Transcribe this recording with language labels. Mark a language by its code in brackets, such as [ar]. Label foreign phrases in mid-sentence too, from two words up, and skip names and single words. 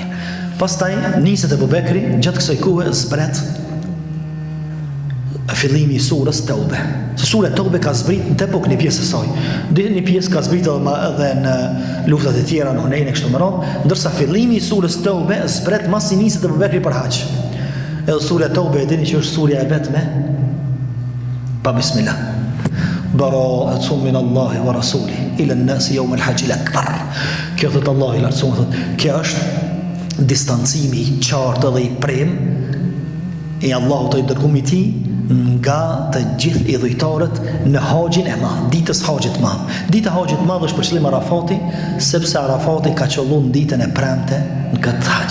[sq] Pastaj, niset Abu Bekri, gjatë kësaj kohe zbret fillimi i surës Taube. Se sura Taube ka zbrit në tepok një pjesë e saj. Një pjesë ka zbrit edhe në luftat e tjera në Hunain e kështu me radhë, ndërsa fillimi i surës Taube zbret mas i niset Abu Bekri për hax. Edhe sura Taube e dini që është surja e vetme pa bismillah. [ar] براءة من الله ورسوله إلى الناس يوم الحج الأكبر. [sq] Kjo thot Allahu i lartësuar thot, kjo është distancimi i qartë dhe i prem i Allahut të dërguar i tij nga të gjithë i dhujtarët në haxhin e madh, ditës haxhit të madh. Dita haxhit të madh është për qëllim Arafati, sepse Arafati ka qelluar ditën e premte në këtë hax.